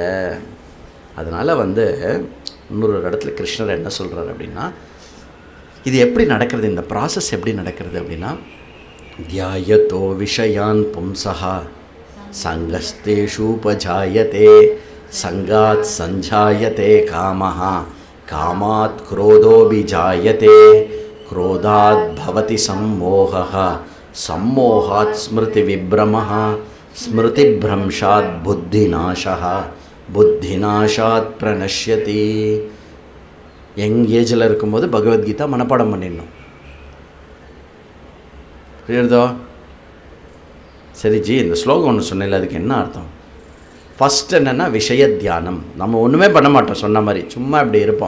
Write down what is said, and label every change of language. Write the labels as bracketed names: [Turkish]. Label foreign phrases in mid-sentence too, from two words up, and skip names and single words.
[Tamil] அதனால் இன்னொரு இடத்துல கிருஷ்ணர் என்ன சொல்கிறார் அப்படின்னா, இது எப்படி நடக்கிறது, இந்த ப்ராசஸ் எப்படி நடக்கிறது அப்படின்னா, [Sanskrit] ध्यायत्तो विषयान् पुंसहा सङ्गस्तेषूपजायते सङ्गात् सञ्जायते कामहा कामात् क्रोधोभिजायते क्रोधात् भवति सम्मोहः सम्मोहात् स्मृति विभ्रमः स्मृतिभ्रंशात् बुद्धिनाशः बुद्धिनाशात् प्रणश्यति. [English] young ageil [Tamil] இருக்கும்போது பகவத்கீதா மனப்பாடம் பண்ணிடணும். புரியுறதோ? சரி ஜி, இந்த ஸ்லோகம் ஒன்று சொன்னேன்ல, அதுக்கு என்ன அர்த்தம்? ஃபஸ்ட் என்னென்னா விஷய தியானம். நம்ம ஒன்றுமே பண்ண மாட்டோம், சொன்ன மாதிரி சும்மா இப்படி இருப்போம்.